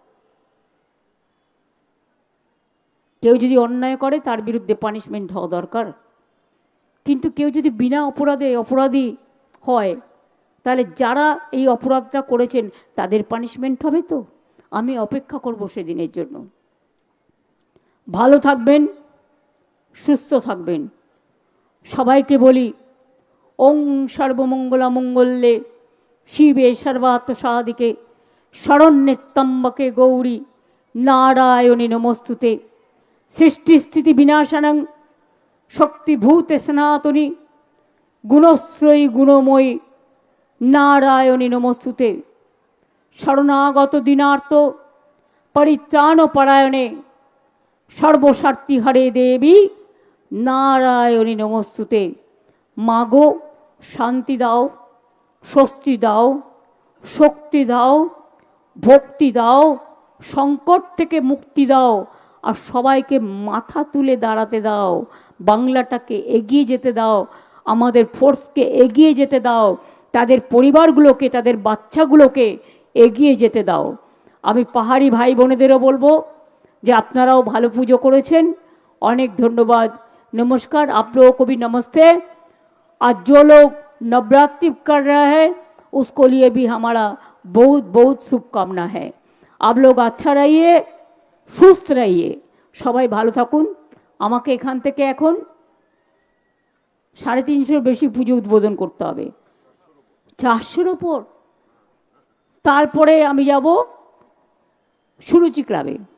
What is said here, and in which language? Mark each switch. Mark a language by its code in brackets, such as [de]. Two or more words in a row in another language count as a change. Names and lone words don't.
[bn] কেউ যদি অন্যায় করে তার বিরুদ্ধে পানিশমেন্ট হওয়া দরকার, কিন্তু কেউ যদি বিনা অপরাধে অপরাধী হয় তাহলে যারা এই অপরাধটা করেছেন তাদের পানিশমেন্ট হবে। তো আমি অপেক্ষা করব সেদিনের জন্য। ভালো থাকবেন, সুস্থ থাকবেন। সবাইকে বলি, [sa] ওং সর্বমঙ্গলা মঙ্গলে শিবে সর্বার্থ সাধিকে শরণ্যে ত্র্যম্বকে গৌরী নারায়ণী নমস্তুতে। সৃষ্টিস্থিতি বিনাশানং শক্তিভূতে সনাতনী গুণশ্রয়ী গুণময়ী নারায়ণী নমস্তুতে। শরণাগত দিনার্থ পরিত্রাণ পরায়ণে সর্বস্বার্থী হরে দেবী নারায়ণী নমস্তুতে। [bn] মাগো শান্তি দাও, স্বস্তি দাও, শক্তি দাও, ভক্তি দাও, সংকট থেকে মুক্তি দাও, আর সবাইকে মাথা তুলে দাঁড়াতে দাও। বাংলাটাকে এগিয়ে যেতে দাও, আমাদের ফোর্সকে এগিয়ে যেতে দাও, তাদের পরিবারগুলোকে, তাদের বাচ্চাগুলোকে এগিয়ে যেতে দাও। আমি পাহাড়ি ভাই বোনেদেরও বলবো যে আপনারাও ভালো পুজো করেছেন, অনেক ধন্যবাদ। [hi] नमस्कार, आप लोगों को भी नमस्ते। आज जो लोग नवरात्रि कर रहा है उसको लिए भी हमारा बहुत बहुत शुभकामना है। आप लोग अच्छा रहिए, सुस्थ रहिए, [bn] সবাই ভালো থাকুন। আমাকে এখান থেকে এখন 350 বেশি পুজো উদ্বোধন করতে হবে, 400-র ওপর। তারপরে আমি যাব সুরুচি ক্লাবে।